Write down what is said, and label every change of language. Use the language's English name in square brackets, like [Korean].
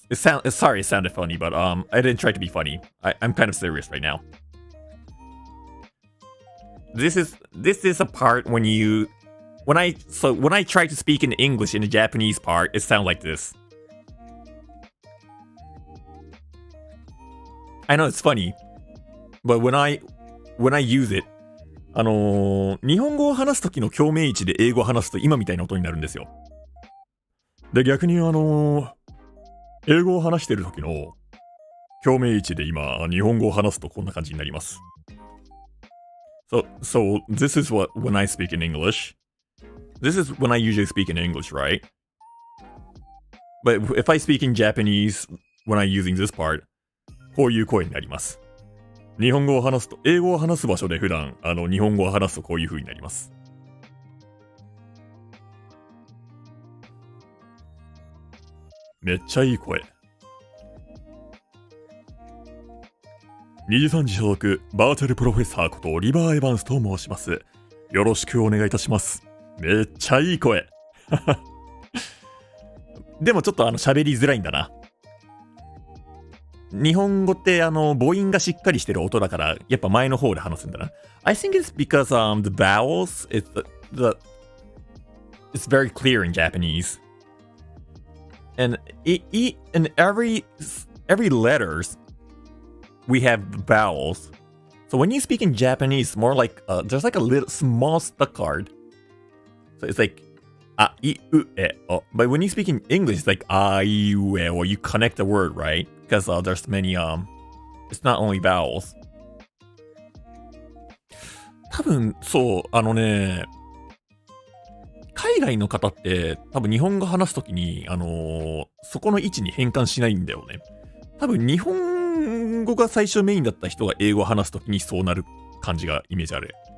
[English] Sorry, it sounded funny, but I didn't try to be funny. I'm kind of serious right now. This is a part when I try to speak in English in the Japanese part, it sounds like this. I know it's funny, but when I use it, [Japanese] 日本語を話すときの共鳴位置で英語を話すと今みたいな音になるんですよ。で、逆に英語を話してるときの共鳴位置で今、日本語を話すとこんな感じになります。 [English] So this is what when I speak in English. This is when I usually speak in English, right? But if I speak in Japanese when I'm using this part, [Japanese] こういう声になります。日本語を話すと、英語を話す場所で普段、日本語を話すとこういう風になります。めっちゃいい声。にじさんじ所属バーチャルプロフェッサーことオリバーエバンスと申します。よろしくお願いいたします。めっちゃいい声。でもちょっと喋りづらいんだな。日本語って母音がしっかりしてる音だからやっぱ前の方で話すんだな。 [English] I think it's because the vowels it's very clear in Japanese. And in every letters we have vowels. So when you speak in Japanese, it's more like there's like a little small stuck card. So it's like a, I, u, e, o. But when you speak in English, it's like a, I, u, e, or you connect the word, right? Because there's many it's not only vowels. [Japanese] 多分そう海外の方って多分日本語話すときにそこの位置に変換しないんだよね。多分日本語が最初メインだった人が英語を話すときにそうなる感じがイメージある。